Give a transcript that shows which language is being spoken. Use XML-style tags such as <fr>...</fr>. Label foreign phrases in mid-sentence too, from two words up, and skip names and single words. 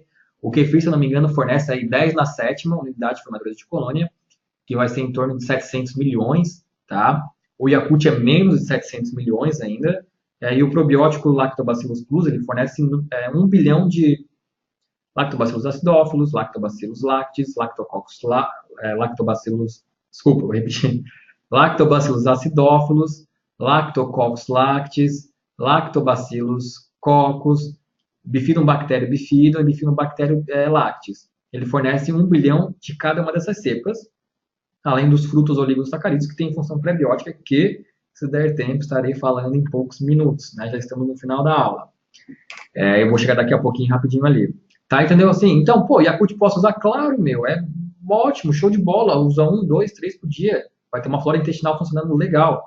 <pt>O kefir, se eu não me engano, fornece aí 10 na sétima unidade formadora de colônia, que vai ser em torno de 700 milhões, tá? O Yakult é menos de 700 milhões ainda, e o probiótico Lactobacillus plus, ele fornece 1 bilhão de Lactobacillus acidófilos, Lactobacillus lactis, Lactobacillus, desculpa, vou repetir, Lactobacillus acidófilos, Lactococcus lactis, Lactobacillus coccus, Bifidobacterium bifidum e Bifidobacterium lactis. Ele fornece 1 bilhão de cada uma dessas cepas, além dos frutos oligosacarídeos, que tem função prebiótica, que, se der tempo, estarei falando em poucos minutos, né? Já estamos no final da aula. Eu vou chegar daqui a pouquinho rapidinho ali. Tá, entendeu? Assim, então, pô, Yakult posso usar? Claro, meu, é ótimo, show de bola, usa 1, 2, 3 por dia, vai ter uma flora intestinal funcionando legal.</pt>